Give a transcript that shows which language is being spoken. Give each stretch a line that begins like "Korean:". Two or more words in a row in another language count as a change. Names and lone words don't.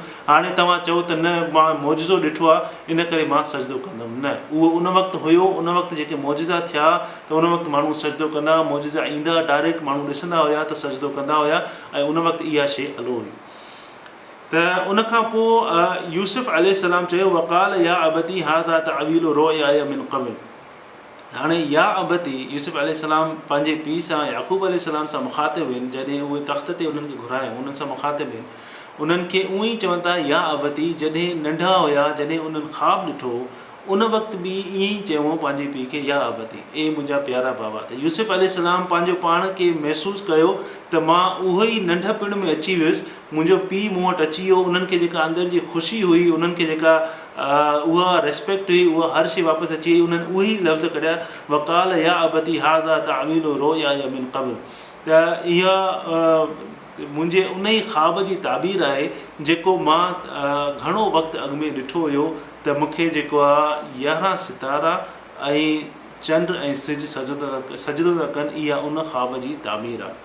Sindhi: हाणे तव्हां चओ त न मां मौजज़ो ॾिठो आहे इन करे मां सजदो कंदुमि, न, उहो उन वक़्तु हुयो। उन वक़्तु जेके मौजज़ा थिया त उन वक़्तु माण्हू सजदो कंदा, मौजज़ा ईंदा डायरेक्ट, माण्हू ॾिसंदा हुया त सजदो कंदा हुया ऐं उन वक़्तु इहा शइ हलो हुई। त उनखां पोइ यूसुफ अलैहिस्सलाम चयो
Arabic: وقال يا أبتِ هذا تأويل رؤياي من قبل.
Sindhi: हाणे
Arabic: يا أبتِ
Sindhi: यूसुफ अलैहिस्सलाम पंहिंजे पीउ सां याकूब अलैहिस्सलाम सां मुख़ातिब आहिनि, जॾहिं उहे तख़्त ते उन्हनि खे घुरायूं उन्हनि सां मुख़ातिब आहिनि। उन्हनि खे उअं ई चवनि था
Arabic: يا أبتِ,
Sindhi: जॾहिं नंढा हुया, जॾहिं उन्हनि ख़्वाबु ॾिठो उन वक़्तु बि ईअं ई चयो पंहिंजे पीउ खे
Arabic: يا أبتِ,
Sindhi: ए मुंहिंजा प्यारा बाबा। त यूसुफ अलैहिस्सलाम पंहिंजो पाण खे महसूसु कयो त मां उहो ई नंढपण में अची वियुसि, मुंहिंजो पीउ मूं वटि अची वियो। उन्हनि खे जेका अंदरि जी ख़ुशी हुई, उन्हनि खे जेका उहा रिस्पेक्ट हुई, उहा हर शइ वापसि अची वई। उन्हनि उहे ई लफ़्ज़ कढिया
Arabic: وقال يا أبتِ هذا تأويل رؤياي من قبل.
Sindhi: त इहा मुंहिंजे उन ई ख़्वाब जी ताबीर आहे जेको मां घणो वक़्तु अॻु में ॾिठो हुयो त मूंखे जेको आहे 11 सितारा ऐं चंड ऐं सिज सजदो था कनि, इहा उन ख़्वाब जी ताबीर आहे।